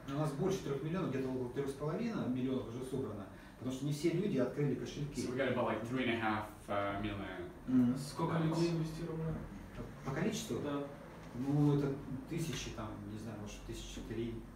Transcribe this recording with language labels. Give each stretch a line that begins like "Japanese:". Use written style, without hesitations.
Russian: У нас больше 3 миллионов, где-то около 3,5 миллионов уже собрано, потому что не все люди открыли кошельки.
English: So we got about like 3.5 million.
Russian: Сколько людей инвестировано? По количеству? Да. Ну, это тысячи, там, не знаю, может, 1003.